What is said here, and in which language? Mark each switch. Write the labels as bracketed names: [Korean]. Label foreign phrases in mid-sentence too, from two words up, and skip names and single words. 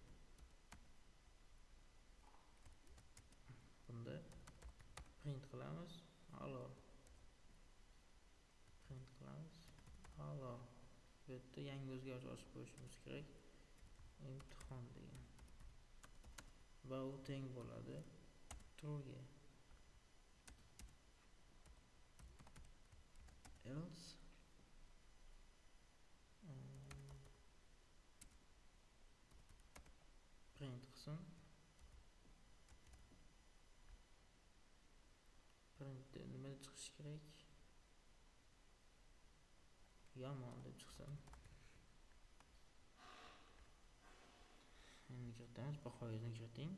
[Uzbek] Bunda print qilamiz. Alo. Print qilamiz. Alo. Bu yerda yangi o'zgarish ochib qo'yishimiz kerak. Imtihon degan. Va u teng bo'ladi true ga. Else print qilsin. Printda nima chiqishi kerak? Yomon deb chiqsin. Endi kiritamiz, bahoyini kiriting.